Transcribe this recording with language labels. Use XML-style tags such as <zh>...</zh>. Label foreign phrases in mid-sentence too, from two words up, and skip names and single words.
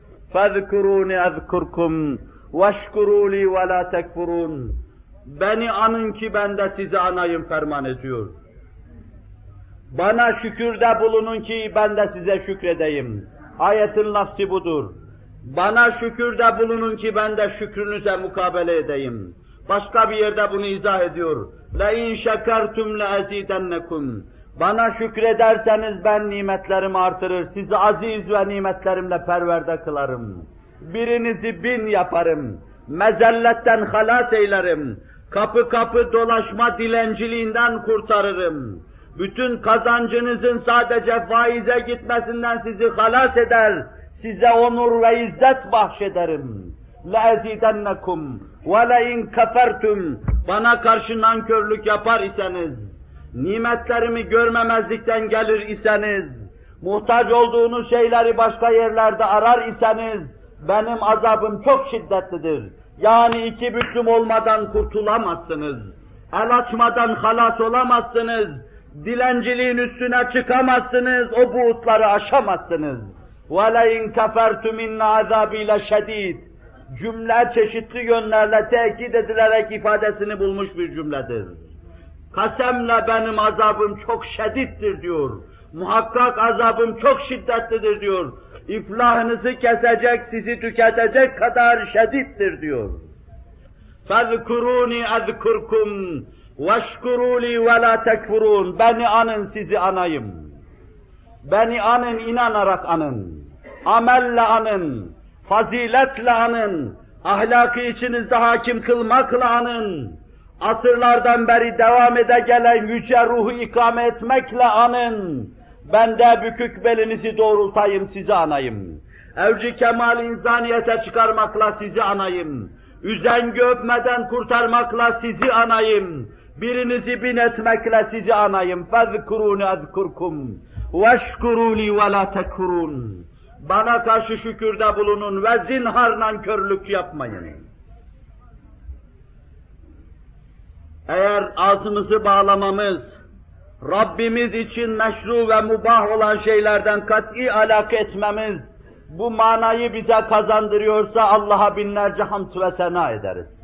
<ar>فَذْكُرُونِ اَذْكُرْكُمْ وَاشْكُرُوا لِي وَلَا تَكْفُرُونَ.</ar> <tr>Beni anın ki ben de sizi anayım ferman ediyor. Bana şükürde bulunun ki ben de size şükredeyim. Ayetin lafzı budur. Bana şükürde bulunun ki ben de şükrünüze mukabele edeyim. Başka bir yerde bunu izah ediyor.</tr> <ar>لَاِنْ شَكَرْتُمْ لَاَزِيدَنَّكُمْ.</ar> <tr>Bana şükrederseniz ben nimetlerimi artırır, sizi aziz ve nimetlerimle perverde kılarım. Birinizi 1000 yaparım, mezelletten halas eylerim, kapı kapı dolaşma dilenciliğinden kurtarırım. Bütün kazancınızın sadece faize gitmesinden sizi halas eder, size onur ve izzet bahşederim.</tr> <ar>لَاَزِيدَنَّكُمْ وَلَاِنْ كَفَرْتُمْ.</ar> <tr>Bana karşı nankörlük yapar iseniz, nimetlerimi görmemezlikten gelir iseniz, muhtaç olduğunuz şeyleri başka yerlerde arar iseniz, benim azabım çok şiddetlidir. Yani 2 büklüm olmadan kurtulamazsınız. El açmadan halas olamazsınız. Dilenciliğin üstüne çıkamazsınız, o buğutları aşamazsınız.</tr> <ar>وَلَاِنْ كَفَرْتُمْ اِنَّ عَذَابِي لَشَد۪يدٍ.</ar> <tr>Cümle çeşitli yönlerle tekit edilerek ifadesini bulmuş bir cümledir. Kasemle benim azabım çok şiddetlidir diyor. Muhakkak azabım çok şiddetlidir diyor. İflahınızı kesecek, sizi tüketecek kadar şiddetlidir diyor.</tr> <ar>فَذْكُرُونِ اَذْكُرْكُمْ وَاشْكُرُوا لِي وَلَا تَكْفُرُونَ.</ar> <tr>Beni anın, sizi anayım. Beni anın, inanarak anın. Amelle anın. Faziletle anın. Ahlakı içinizde hakim kılmakla anın. Asırlardan beri devam ede gelen yüce ruhu ikame etmekle anın. Ben de bükük belinizi doğrultayım, sizi anayım. Evci kemal insaniyete çıkarmakla sizi anayım. Üzengi öpmeden kurtarmakla sizi anayım. Birinizi 1000 etmekle sizi anayım.</tr> <ar>فَذْكُرُونِ اَذْكُرْكُمْ وَاشْكُرُوا لِي وَلَا تَكْفُرُونَ.</ar> <tr>Bana karşı şükürde bulunun ve zinhar nankörlük yapmayın. Eğer ağzımızı bağlamamız, Rabbimiz için meşru ve mubah olan şeylerden kat'i alaka etmemiz, bu manayı bize kazandırıyorsa Allah'a binlerce hamd ve sena ederiz.</tr>